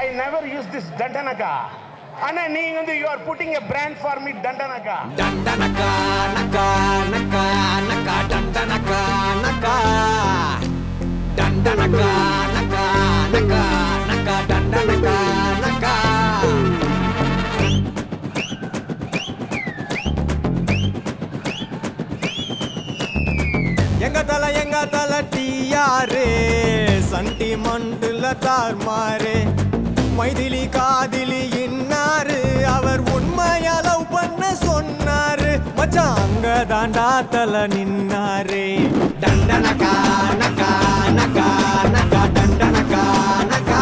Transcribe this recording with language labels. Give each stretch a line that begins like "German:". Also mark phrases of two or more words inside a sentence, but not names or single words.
English: never use this Dandanaka. Anna, you are putting a brand for me, Dandanaka. Dandanaka, naka, naka, naka, Dandanaka, naka. Dandanaka, naka, naka, naka, Dandanaka, naka.
Tamil: எங்க தல டியாரே சண்டி மண்டுல தார்மாரே மைதிலி காதிலி இன்னாரு அவர் உண்மையா லவ் பண்ண சொன்னாரு மச்சான் அங்க தாண்டா தல நின்னாரே டண்டனகா நகா நகா நகா டண்டனகா நகா